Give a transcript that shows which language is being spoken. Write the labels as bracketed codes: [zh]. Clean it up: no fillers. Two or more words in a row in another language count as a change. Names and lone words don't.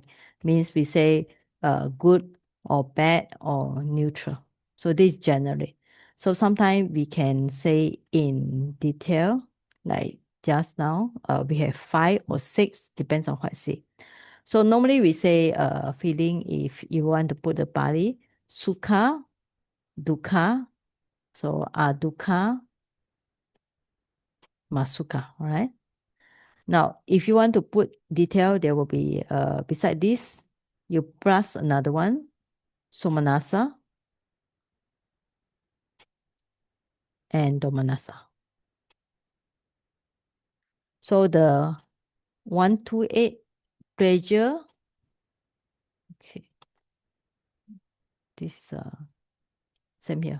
[en] Means we say good or bad or neutral. So this is generally. So sometimes we can say in detail, like just now, we have 5 or 6, depends on what I say. So normally we say feeling, if you want to put the Pali, [pi] sukha, dukkha, [en] so [pi] adukkha, masukkha, [en] all right? Now, if you want to put detail, there will be, beside this, you plus another one, somanasa and domanasa. So the 1, 2, 8 pleasure, okay, this is same here.